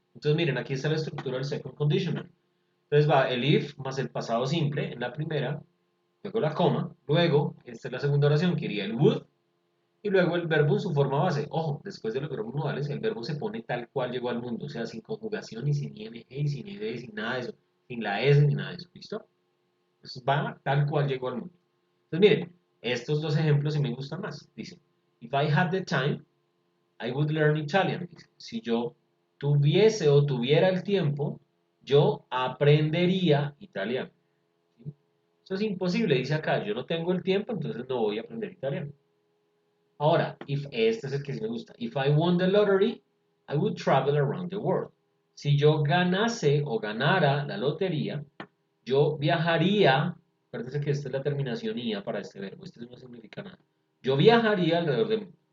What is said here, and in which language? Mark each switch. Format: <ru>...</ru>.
<es>Entonces miren, aquí está la estructura del second conditional. Entonces va el if más el pasado simple en la primera, luego la coma, luego, esta es la segunda oración, que iría el would, y luego el verbo en su forma base. Ojo, después de los verbos modales, el verbo se pone tal cual llegó al mundo, o sea, sin conjugación, y sin ing, y sin ed, sin nada de eso, sin la s, ni nada de eso. ¿Listo? Entonces va tal cual llegó al mundo. Entonces miren, estos dos ejemplos sí me gustan más.</es> <en>Dice, if I had the time, I would learn Italian.</en> <es>Dice, si yo tuviese o tuviera el tiempo, yo aprendería italiano. ¿Sí? Eso es imposible, dice acá, yo no tengo el tiempo, entonces no voy a aprender italiano. Ahora, este es el que sí me gusta.</es> <en>If I won the lottery, I would travel around the world.</en> <es>Si yo ganase o ganara la lotería, yo viajaría, acuérdense que esta es la terminación IA para este verbo, este no significa nada. Yo viajaría alrededor del mundo.</es>